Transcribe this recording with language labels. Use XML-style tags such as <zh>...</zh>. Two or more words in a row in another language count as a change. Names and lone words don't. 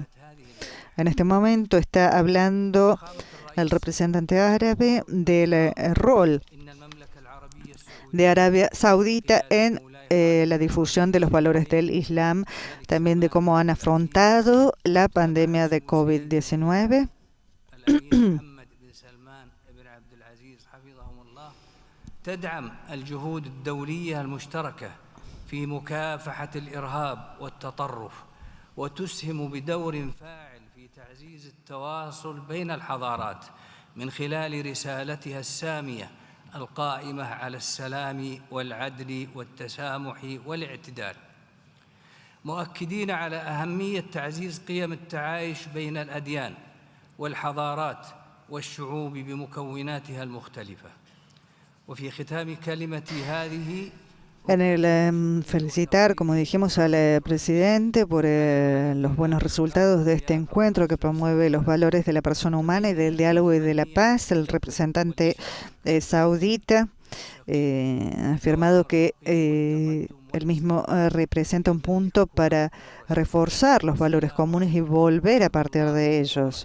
<es>En este momento está hablando el representante árabe del rol de Arabia Saudita en la difusión de los valores del Islam, también de cómo han afrontado la pandemia de COVID-19.</es> <ar>تدعم الجهود الدولية المشتركة في مكافحة الإرهاب والتطرف وتسهم بدور فاعل في تعزيز التواصل بين الحضارات من خلال رسالتها السامية القائمة على السلام والعدل والتسامح والاعتدال، مؤكدين على أهمية تعزيز قيم التعايش بين الأديان والحضارات والشعوب بمكوناتها المختلفة. وفي ختام كلمتي هذه</ar> <es>En el felicitar, como dijimos, al presidente por los buenos resultados de este encuentro que promueve los valores de la persona humana y del diálogo y de la paz, el representante saudita ha afirmado que él mismo representa un punto para reforzar los valores comunes y volver a partir de ellos.</es>